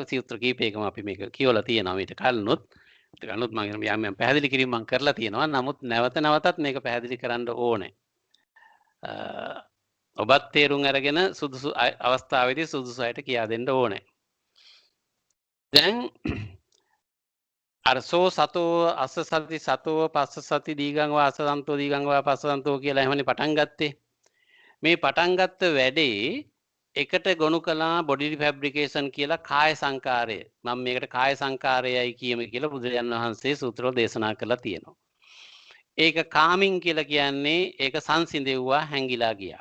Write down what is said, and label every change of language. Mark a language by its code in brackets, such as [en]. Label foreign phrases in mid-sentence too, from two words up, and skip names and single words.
[si] සූත්‍ර කීපයකම අපි මේක කියවලා තියෙනවා. ඊට කලිනුත් මම පැහැදිලි කිරීම මම කරලා තියෙනවා. නමුත් නැවත නැවතත් මේක පැහැදිලි කරන්න ඕනේ. ඔබත් තේරුම් අරගෙන සුදුසු අවස්ථාවේදී සුදුසු අයට කියා දෙන්න ඕනේ. දැන් අර [pi] සෝ සතෝ අස්ස සති සතෝ පස්ස සති දීගං වා අසසන්තෝ දීගං වා පස්සසන්තෝ [si] කියලා එහෙමනේ පටන් ගත්තේ. මේ පටන් ගත්ත වැඩේ එකට ගොනු කළා [en] body fabrication [si] කියලා කාය සංකාරය. මම මේකට කාය සංකාරයයි කියමු කියලා බුදුරජාණන් වහන්සේ සූත්‍රවල දේශනා කරලා තියෙනවා. ඒක කාමින් කියලා කියන්නේ ඒක සංසිඳෙව්වා, හැංගිලා ගියා.